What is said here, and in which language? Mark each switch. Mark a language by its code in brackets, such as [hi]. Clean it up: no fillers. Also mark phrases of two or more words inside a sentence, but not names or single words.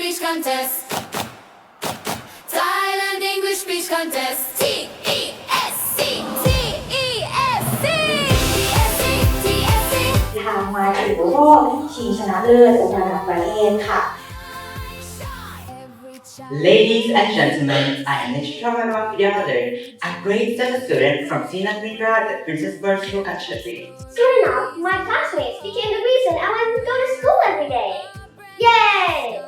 [en] Contest. Thailand English Speech Contest. TESC. TESC. TESC. [th] ทางมาถึงรอบชิงชนะเลิศระดับประเทศค่ะ [en] Ladies and gentlemen, I am Nishramana Vidyadhar, a grade 7 student from Thailand English Speech Contest. Soon enough, my classmates became the reason I wanted to go to school every day. Yay!